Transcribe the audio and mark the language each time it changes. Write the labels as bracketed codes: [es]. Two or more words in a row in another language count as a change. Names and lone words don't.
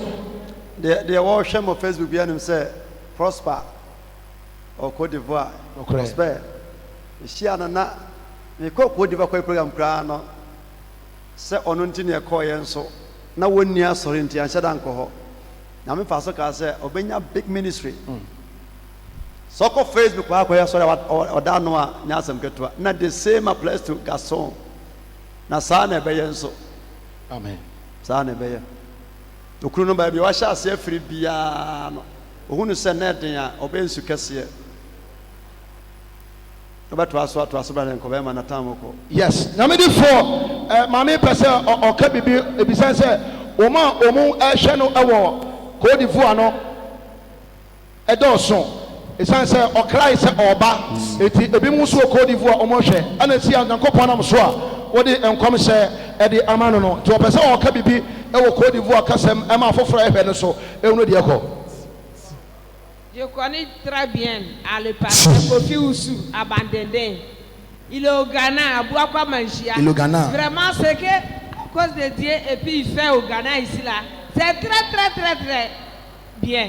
[ak] deɛ wɔhwɛ mo Facebook bi anim sɛ Prosper or Côte d'Ivoire Prosper ehyia no na mekɔ Côte d'Ivoire kɔ program koraa no sɛ ɔno nti ne ɛkɔɔ yɛn nso na wɔnni asɔre nti anhyɛ da nkɔ hɔ na mefa so kaa sɛ ɔbɛnya [en] big ministry [ak] sɛ ɔkɔ Facebook kɔ akɔyɛ asɔre ɔda no a nyɛ asɛm ketewa na [en] the same applies to [ak] Gaston na saa na ɛbɛyɛ nso amen saa na ɛbɛyɛ okuru no baabi wahyɛ ase afiri biara no ohunu sɛ nɛɛden a ɔbɛ nsu kɛseɛ ɔbɛtoa so bra ne nkɔbɛma na tam kɔ yes nyamedefoɔ maame pɛ sɛ ɔka bibi ebisan sɛ wɔma ɔmo ɛhwɛ no ɛwɔ Côte d'Ivoire no ɛdɔɔso ɛsiane sɛ ɔkrae sɛ ɔba eti ebi mu nso wɔ Côte d'Ivoire ɔmo hwɛ ɛna si a nyankopɔn nam so a wɔde nkɔmhyɛ ɛde ama no no nti ɔpɛ sɛ ɔka bibi ɛwɔ Côte d'Ivoire kasɛm ɛma afoforɔ ɛhwɛ no so ɛhunu deɛ kɔ. [fr] Je connais très bien le pasteur Kofi Oussou à Bandende. Il est au Ghana, à Bouakwa Manchia. Il est au Ghana. Vraiment, c'est que, à cause de Dieu, et puis il fait au Ghana ici là, c'est très bien.